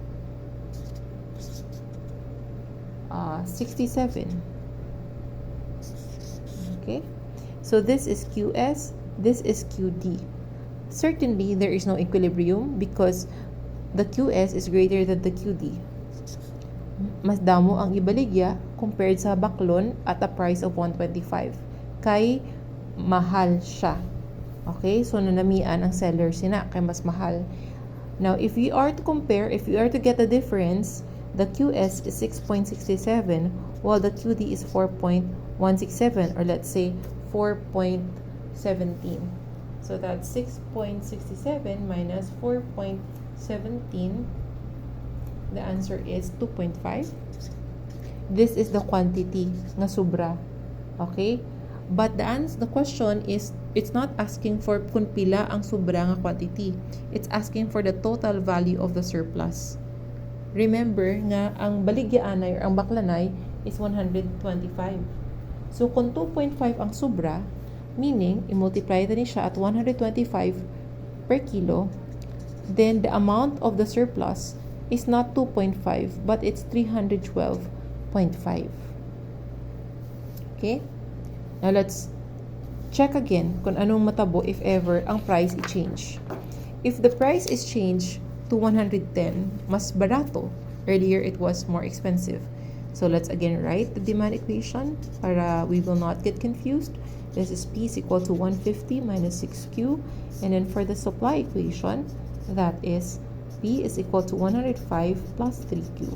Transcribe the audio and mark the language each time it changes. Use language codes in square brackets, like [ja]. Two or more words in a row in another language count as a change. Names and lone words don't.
[en] Okay, so this is QS, this is QD. Certainly there is no equilibrium because the QS is greater than the QD. [hil] Mas damo ang ibaligya compared sa baklon [en] at a price of 125. [hil] Kay mahal siya. Okay, so nanamian ang seller sina kay mas mahal. [en] Now, if we are to compare, if we are to get the difference, the QS is 6.67 while the QD is 4.167, or let's say 4.17. So that's 6.67 minus 4.17. The answer is 2.5. This is the quantity [hil] nga sobra. [en] Okay? But the question is, it's not asking for [hil] kung pila ang sobra nga [en] quantity. It's asking for the total value of the surplus. [hil] Remember nga ang baligyaanay or ang baklanay is 125. [en] So, [hil] kung 2.5 ang sobra, meaning, i-multiply na siya [en] at 125 per kilo, then the amount of the surplus is not 2.5, but it's 312.5. Okay? Now, let's check again [hil] kung anong matabo [en] if ever ang price i-change. If the price is changed to 110, [hil] mas barato. [en] Earlier, it was more expensive. So, let's again write the demand equation para we will not get confused. This is P is equal to 150 minus 6Q. And then for the supply equation, that is P is equal to 105 plus 3Q.